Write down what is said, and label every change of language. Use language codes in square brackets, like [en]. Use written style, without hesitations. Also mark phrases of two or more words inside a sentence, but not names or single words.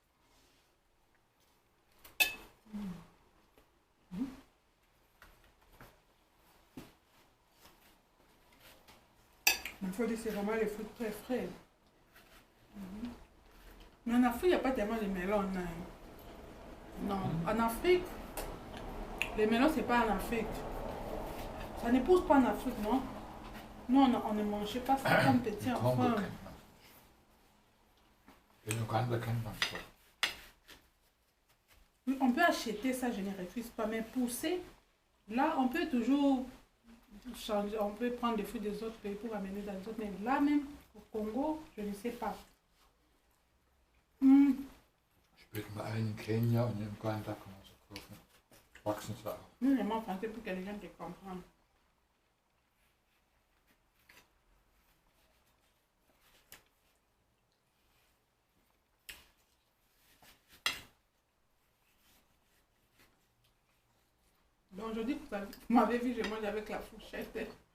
[fr] Il faut dire que c'est vraiment les fruits très frais. Mais en Afrique, il n'y a pas tellement de melons. Non, en Afrique, les melons, c'est pas en Afrique. Ça ne pousse pas en Afrique, non? Nous, on ne mangeait pas ça comme petit [de] In Kongo [fr] enfant. [de] kennt man. In Uganda kennt man schon. [fr] Oui, on peut acheter ça, je ne refuse pas, mais pousser, là, on peut toujours changer, on peut prendre des fruits des autres pays pour amener dans les autres, mais là même, au Congo, je ne sais pas. [de] Später mal in Kenia und in Uganda kann man sie kaufen. Wachsen sie auch. [fr] Nous, les mots français pour que les gens te comprennent. Donc aujourd'hui, vous m'avez vu, je mange avec la fourchette.